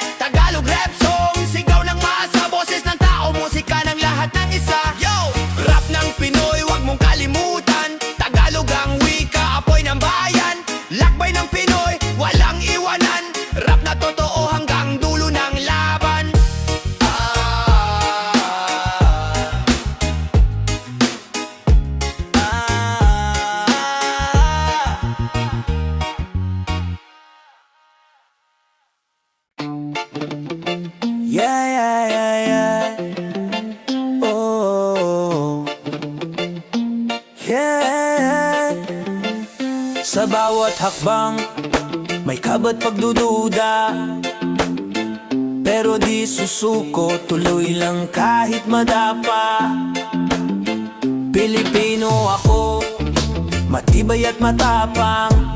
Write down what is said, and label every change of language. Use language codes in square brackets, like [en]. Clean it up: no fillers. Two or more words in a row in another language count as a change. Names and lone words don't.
[en] Tagalog rap song, [tl] sigaw ng masa, boses ng tao, musika ng lahat ng isa. Yo! Rap ng Pinoy, wag mong kalimutan. Tagalog ang wika, apoy ng bayan. Lakbay ng Pinoy, walang iwanan. Rap na totoo hanggang dulo ng laban. [en] Yeah, yeah, yeah, yeah. Oh, yeah. [tl] Sa bawat hakbang, may kabat pagdududa. Pero di susuko, tuloy lang kahit madapa. Pilipino ako, matibay at matapang.